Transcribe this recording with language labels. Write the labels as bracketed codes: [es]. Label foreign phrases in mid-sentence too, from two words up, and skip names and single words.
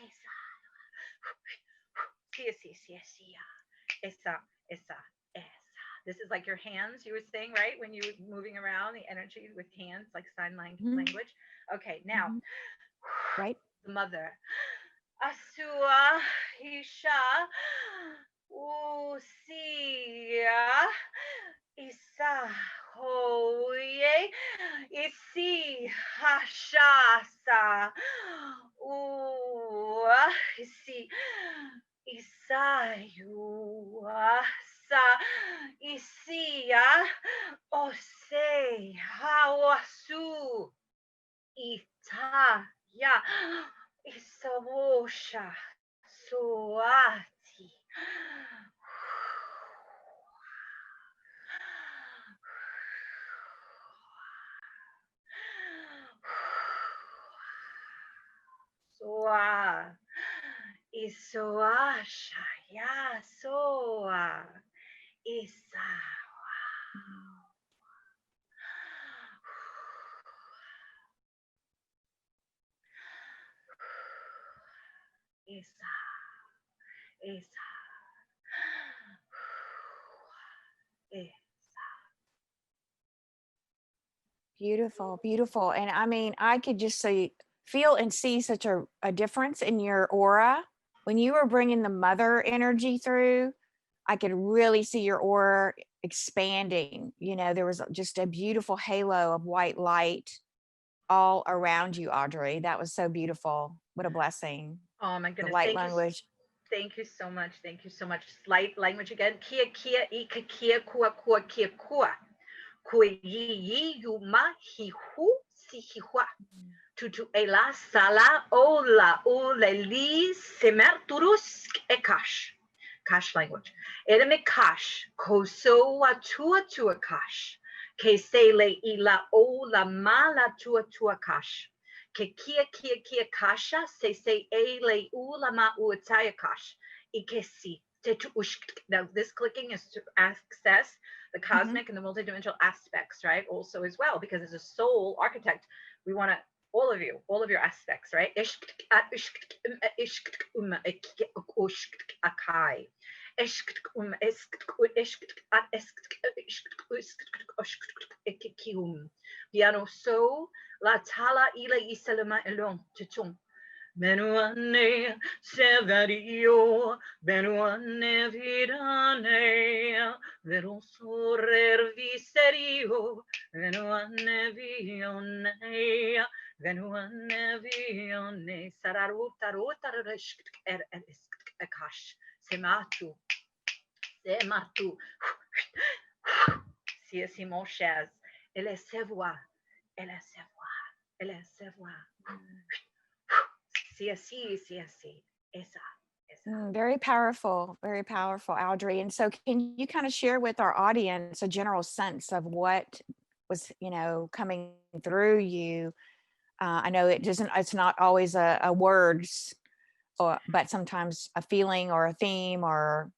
[en] Sí, sí, sí, sí, esa, esa. This is like your hands, you were saying, right? When you were moving around, the energy with hands, like sign Mhm. language. Okay, now, Mhm. Right. the mother. Asua Isha Usia Isa Hoye Isi Hashasa U Isi Isayua Sa Isia Ose Hawasu Ita Ya Isabosha Soati. Soa. Isoasha. Ya soa. Isa. Isa. Isa. Beautiful, beautiful. And I mean, I could just see, feel and see such a difference in your aura. When you were bringing the mother energy through, I could really see your aura expanding. You know, there was just a beautiful halo of white light all around you, Audrey. That was so beautiful. What a blessing. Oh my The goodness. light language. Thank you so much. Thank you so much. Light language again. Kia kia ika kia kua kua kia kua. Kua yi yi yu ma hi hu si hi hua. Tutu ela sala ola ole li semerturus ekash. Kash language. Edeme kash. Koso wa tua tua kash. Ke sele ila ola mala tua tua kash. Ke kia kia kia kasha se ele ulama uataya kash. Ikesi. Now this clicking is to access the cosmic and the multidimensional aspects, right? Also as well, because as a soul architect, we want to all of your aspects, right? Piano so la tala ila isalama elon titum. Benuane severio, benuane vidane, vero sorer viserio, benuane vione, benuane vione, sararuta ruta ekash, sematu, sematu, si simoshez, ele se voit, ele se voit, ele se voit. CSC, esa. Very powerful, Audrey. And so, can you kind of share with our audience a general sense of what was, you know, coming through you? I know it doesn't, it's not always a words, but sometimes a feeling or a theme or.